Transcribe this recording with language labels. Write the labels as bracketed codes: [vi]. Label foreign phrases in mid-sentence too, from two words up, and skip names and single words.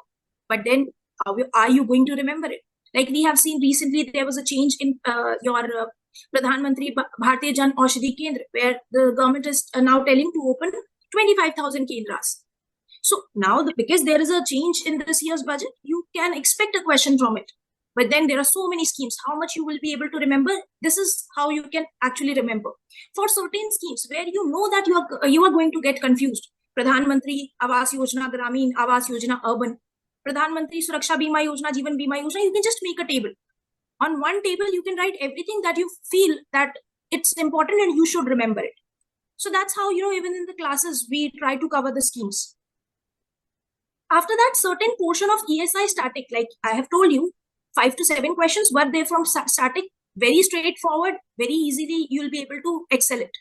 [en] But then how are you going to remember it? Like we have seen recently, there was a change in your Pradhan Mantri Bharatiya Jan Aushadhi Kendra, where the government is now telling to open 25,000 kendras. So now, because there is a change in this year's budget, you can expect a question from it. But then there are so many schemes. How much you will be able to remember? This is how you can actually remember. For certain schemes where you know that you are going to get confused. Pradhan Mantri Awas Yojana Gramin, Awas Yojana Urban, Pradhan Mantri Suraksha Bima Yojana, Jeevan Bima Yojana, you can just make a table. On one table, you can write everything that you feel that it's important and you should remember it. So that's how, even in the classes, we try to cover the schemes. After that, certain portion of ESI static, like I have told you, 5 to 7 questions were there from static, very straightforward, very easily, you'll be able to excel it.